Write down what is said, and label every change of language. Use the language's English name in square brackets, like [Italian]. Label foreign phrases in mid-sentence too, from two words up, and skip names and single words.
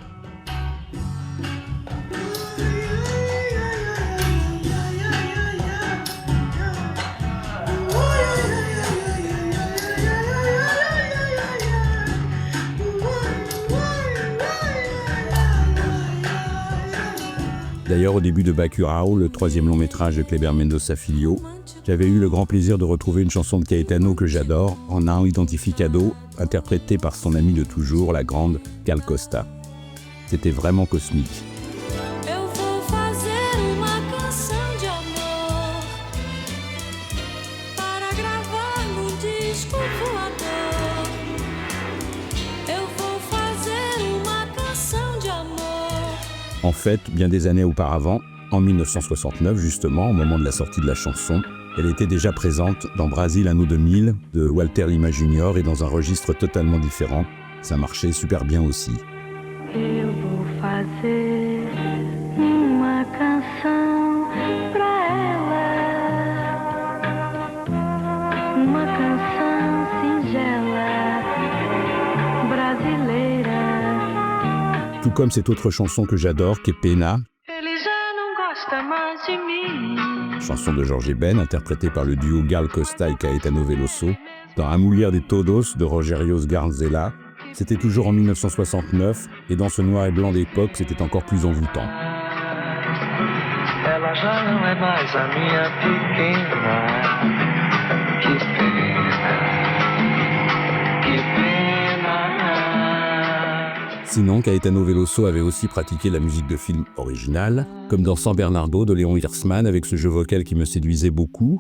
[French] D'ailleurs, au début de Bacurau, le troisième long métrage de Kleber Mendonça Filho, j'avais eu le grand plaisir de retrouver une chanson de Caetano que j'adore, en un identificado, interprétée par son ami de toujours, la grande Gal Costa. C'était vraiment cosmique. [Portuguese] Eu vou fazer uma canção de amor para gravar no disco voador. Eu vou fazer uma canção de amor. [French] En fait, bien des années auparavant, en 1969 justement, au moment de la sortie de la chanson, elle était déjà présente dans Brasil Anno 2000 de Walter Lima Jr. et dans un registre totalement différent. Ça marchait super bien aussi. [Portuguese] Eu vou fazer uma canção pra ela, uma canção singela, brasileira. [French] Tout comme cette autre chanson que j'adore, qui est Pena, [Portuguese] Ele já não gosta mais de mim. [French] chanson de Jorge Ben, interprétée par le duo Gal Costa et Caetano Veloso, dans A Mulher de Todos de Rogério Sgarzela. C'était toujours en 1969, et dans ce noir et blanc d'époque, c'était encore plus envoûtant. [Portuguese] Ela já não é mais a minha pequena. Que pena, que pena. [French] Sinon, Caetano Veloso avait aussi pratiqué la musique de film originale, comme dans San Bernardo de Léon Hirschman, avec ce jeu vocal qui me séduisait beaucoup.